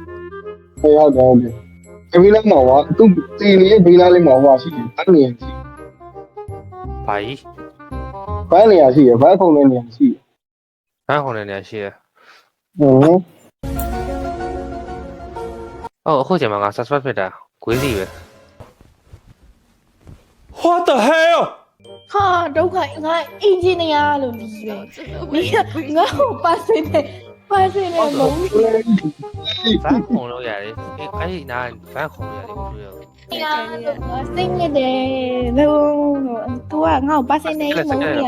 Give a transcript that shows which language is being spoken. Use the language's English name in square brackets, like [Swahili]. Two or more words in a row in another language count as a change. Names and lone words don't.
[Burmese] ဟုတ်တယ်အမေလည်းမဟုတ်သူတီနေဘေးလာလေးမှာဟွာရှိတယ်အဲ့နေရှိ ဘာကြီး ဘယ်နေရာရှိရဘယ်ဖုန်းနေနေရှိ ဘန်းခုံနေနေရှိရ ဟုတ် အခုချိန်မှာငါ subscribe ဖြစ်တာကွေးစီပဲ [English] What the hell [Burmese] ဟာဒုက္ခငါအင်ဂျင်နီယာလို့လီးပဲဒီငါ့ကိုပါစင်းနေမုန်း ဗန်ခုံလို့ရတယ်အဲ့ဒီနာဗန်ခုံလို့ရတယ်ဘယ်လိုလဲ ငါစိတ်ညစ်တယ်လို့သူကငါ့ကိုပါစင်းနေမုန်းနေရ